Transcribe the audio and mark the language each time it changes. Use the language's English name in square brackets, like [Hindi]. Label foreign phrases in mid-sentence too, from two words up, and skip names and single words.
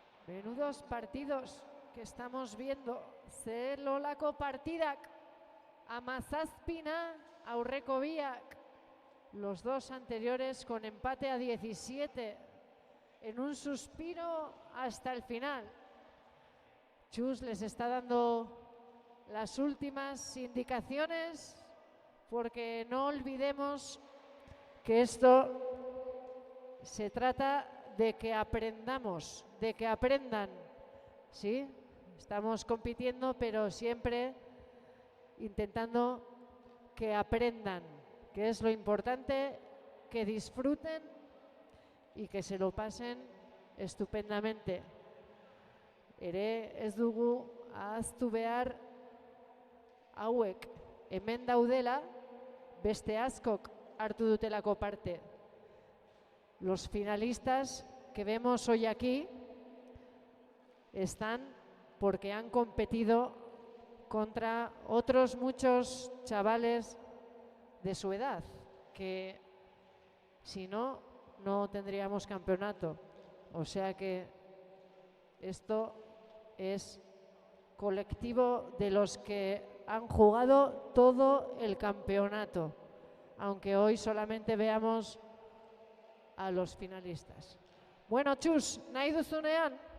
[Spanish] Menudos partidos que estamos viendo. [Basque] Zer nolako partidak. 17 aurreko biak. [Spanish] Los dos anteriores con empate a 17. En un suspiro hasta el final. Chus les está dando las últimas indicaciones, porque no olvidemos que esto se trata de que aprendamos, de que aprendan, ¿sí? Estamos compitiendo, pero siempre intentando que aprendan, que es lo importante, que disfruten y que se lo pasen estupendamente. [Basque] Ere ez dugu ahaztu behar hauek hemen daudela, beste askok hartu dutelako parte. [Spanish] Los finalistas que vemos hoy aquí están porque han competido contra otros muchos chavales de su edad, que si no, no tendríamos campeonato. O sea que esto es colectivo de los que han jugado todo el campeonato, aunque hoy solamente veamos a los finalistas. Bueno, Chus, [Basque] nahi duzunean?